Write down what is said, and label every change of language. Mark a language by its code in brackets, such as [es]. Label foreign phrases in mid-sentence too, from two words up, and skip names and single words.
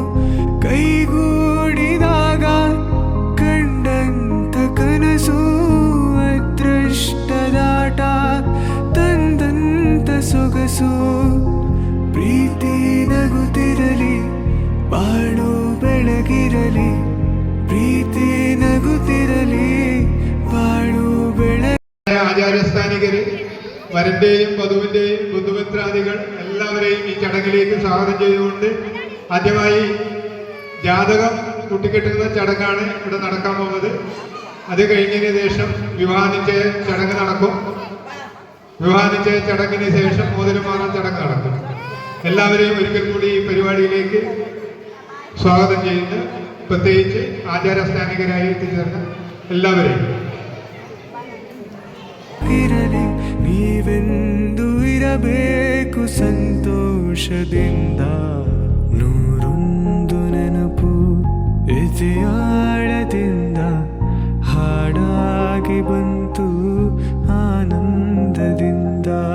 [kn] ಕೈಗೂಡಿದಾಗ ಕಂಡಂತ ಕನಸು ಅದೃಷ್ಟದಾಟ ತಂದಂತ ಸೊಗಸು. ಪ್ರೀತಿ ನಗುತ್ತಿರಲಿ, ಬಾಳು ಬೆಳಗಿರಲಿ, ಪ್ರೀತಿ ನಗುತ್ತಿರಲಿ, ಬಾಳು ಬೆಳಗಿ. [ml] ആചാര്യസ്ഥാനികര് വരന്റെയും വധുവിന്റെയും ബന്ധുമിത്രാദികൾ എല്ലാവരെയും ഈ ചടങ്ങിലേക്ക് സ്വാഗതം ചെയ്തുകൊണ്ട് ആദ്യമായി ജാതകം കൂട്ടിക്കെട്ടുന്ന ചടങ്ങാണ് ഇവിടെ നടക്കാൻ പോകുന്നത്. അത് കഴിഞ്ഞതിന് ശേഷം വിവാഹനിശ്ചയ ചടങ്ങ് നടക്കും. വിവാഹനിശ്ചയ ചടങ്ങിന് ശേഷം മോതിരമാറൽ ചടങ്ങ് നടക്കും. എല്ലാവരെയും ഒരിക്കൽ കൂടി ഈ പരിപാടിയിലേക്ക് സ്വാഗതം ചെയ്യുന്നു. പ്രത്യേകിച്ച് ആചാരസ്ഥാനികരായി എത്തിച്ചേർന്ന എല്ലാവരെയും. [kn] ಇರಲಿ ನೀವೆಂದು ಇರಬೇಕು ಸಂತೋಷದಿಂದ, ನೂರೊಂದು ನೆನಪು ಎದೆಯಾಳದಿಂದ ಹಾಡಾಗಿ ಬಂತು ಆನಂದದಿಂದ.